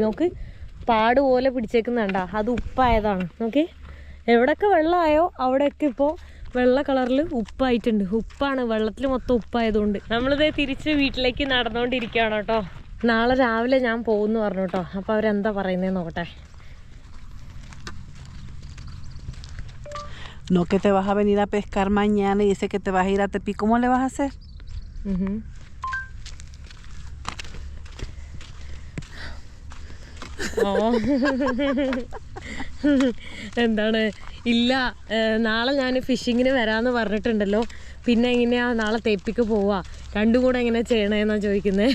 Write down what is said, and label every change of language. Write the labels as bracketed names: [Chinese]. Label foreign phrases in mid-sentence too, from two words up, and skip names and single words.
[Malayalam] നോക്ക്, പാട് പോലെ പിടിച്ചേക്കുന്നുണ്ടാ, അത് ഉപ്പായതാണ്. നോക്കി, എവിടെയൊക്കെ വെള്ളമായോ അവിടെയൊക്കെ ഇപ്പോൾ വെള്ള കളറിൽ ഉപ്പായിട്ടുണ്ട്. ഉപ്പാണ്, വെള്ളത്തിൽ മൊത്തം ഉപ്പായതുകൊണ്ട്. നമ്മളിത് തിരിച്ച് വീട്ടിലേക്ക് നടന്നുകൊണ്ടിരിക്കുകയാണ് കേട്ടോ. നാളെ രാവിലെ ഞാൻ പോകുമെന്ന് പറഞ്ഞു കേട്ടോ. അപ്പോൾ അവരെന്താ പറയുന്നതെന്ന് നോക്കട്ടെ. [Spanish] No que te vas a venir a pescar mañana y dice que te vas a ir a Tepic. ¿Cómo le vas a hacer? [Malayalam] എന്താണ്, ഇല്ല നാളെ ഞാൻ ഫിഷിങ്ങിന് വരാമെന്ന് പറഞ്ഞിട്ടുണ്ടല്ലോ. പിന്നെ എങ്ങനെയാ നാളെ തെപ്പിക്ക് പോവാ, രണ്ടും കൂടെ എങ്ങനെ ചെയ്യണേന്നാണ് ചോദിക്കുന്നത്.